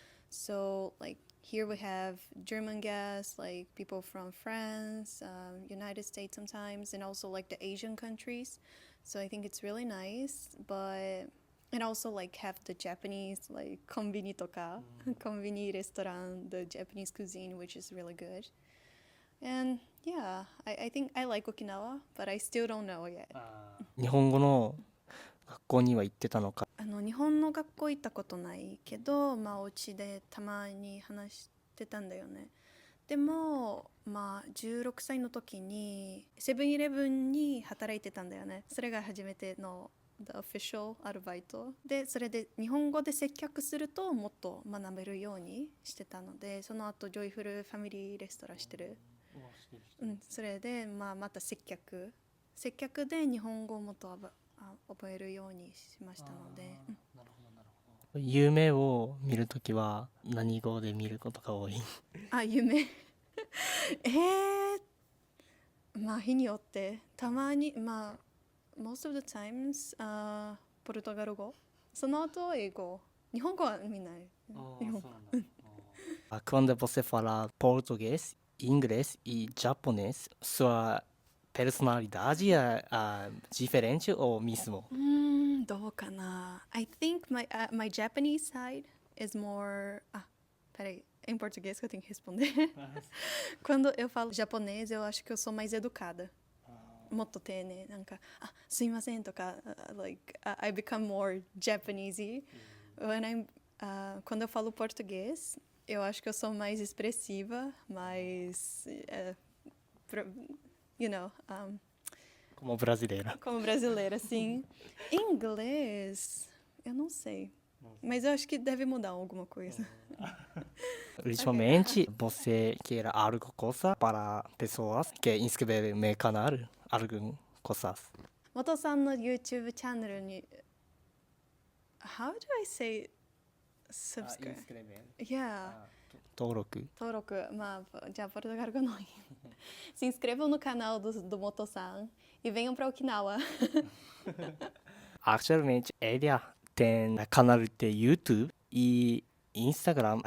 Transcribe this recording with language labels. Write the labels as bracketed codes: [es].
[en] So like here we have German guests, like people from France, United States sometimes, and also like the Asian countries. So I think it's really nice, and also like have the Japanese like konbini toka, konbini restaurant, the Japanese cuisine, which is really good. And yeah, I think I like Okinawa, but I still don't know yet. [ja] 日本語の学校には行ってたのか。日本の学校行ったことないけど、お家でたまに話してたんだよね。でも、16歳の時にセブンイレブンに働いてたんだよね。それが初めての [en] The official [ja] アルバイトで、それで日本語で接客するともっと学べるようにしてたので、その後ジョイフルファミリーレストランしてる。それで、また接客で日本語をもっと覚えるようにしましたので。夢を見るときは何語で見ることが多い？夢日によってたまに [en] most of the times [ja] ポルトガル語、その後英語、日本語は見ない。 [pt] Quando você fala português, inglês e japonês, sua personalidade é diferente ou mesmo? [ja] どうかな。 [en] I think my Japanese side is more... [pt] peraí, em português que eu tenho que responder. Quando eu falo japonês, eu acho que eu sou mais educada. [ja] もっと丁寧、なんか、すいませんとか、 [en] like, I become more Japanesey. [pt] Quando eu falo português, eu acho que eu sou mais expressiva, mais... [en] you know... [pt] Como brasileira. Como brasileira, sim. Inglês, eu não sei. Mas eu acho que deve mudar alguma coisa. Ultimamente, você quer algo coisa para pessoas que inscrever no canal? Algo coisas. [ja] 元さんの YouTube チャンネルに [en] How do I say subscribe? Yeah. [ja] 登録。じゃあポルトガル語の [pt] Se inscrevam no canal do Moto-san e venham para Okinawa. Actualmente, ele tem canal de YouTube e Instagram.